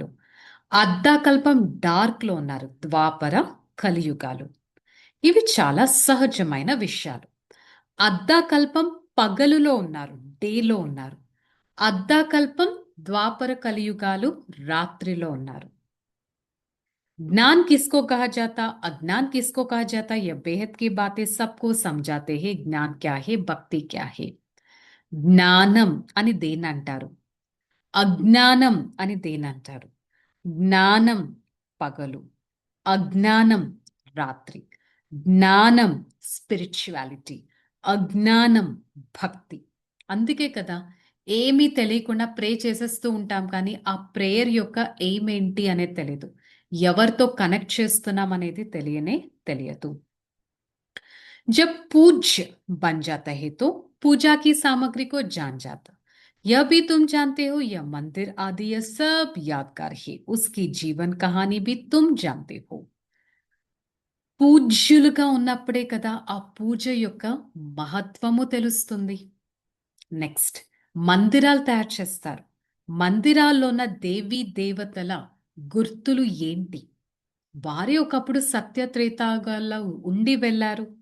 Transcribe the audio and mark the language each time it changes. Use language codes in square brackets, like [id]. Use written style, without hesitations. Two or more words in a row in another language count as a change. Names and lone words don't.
[te] అర్ధాకల్పం డార్క్లో ఉన్నారు, ద్వాపర కలియుగాలు. ఇవి చాలా సహజమైన విషయాలు. అర్ధాకల్పం పగలులో ఉన్నారు, డేలో ఉన్నారు. అర్ధాకల్పం ద్వాపర కలియుగాలు, రాత్రిలో ఉన్నారు. [hi] ज्ञान किसको कहा जाता, अज्ञान किसको कहा जाता? यह बेहद की बातें सबको समझाते हैं. ज्ञान क्या है, भक्ति क्या है. [te] జ్ఞానం అని దేనంటారు, అజ్ఞానం అని దేనంటారు? జ్ఞానం పగలు, అజ్ఞానం రాత్రి. జ్ఞానం స్పిరిచువాలిటీ, అజ్ఞానం భక్తి. అందుకే కదా ఏమీ తెలియకుండా ప్రే చేసేస్తూ ఉంటాం, కానీ ఆ ప్రేయర్ యొక్క ఎయిమ్ ఏంటి అనేది తెలియదు, ఎవరితో కనెక్ట్ చేస్తున్నాం అనేది తెలియదు. [hi] जब पूज्य बन जाता है तो पूजा की सामग्री को जान जाता. यह भी तुम जानते हो, यह मंदिर आदि यह सब यादगार है, उसकी जीवन कहानी भी तुम जानते हो. [te] పూజ్యులుగా ఉన్నప్పుడే కదా ఆ పూజ యొక్క మహత్వము తెలుస్తుంది. నెక్స్ట్, మందిరాలు తయారు చేస్తారు. మందిరాల్లో ఉన్న దేవీ దేవతల గుర్తులు ఏంటి? వారే ఒకప్పుడు సత్యత్రేతాగాల్లో ఉండి వెళ్ళారు.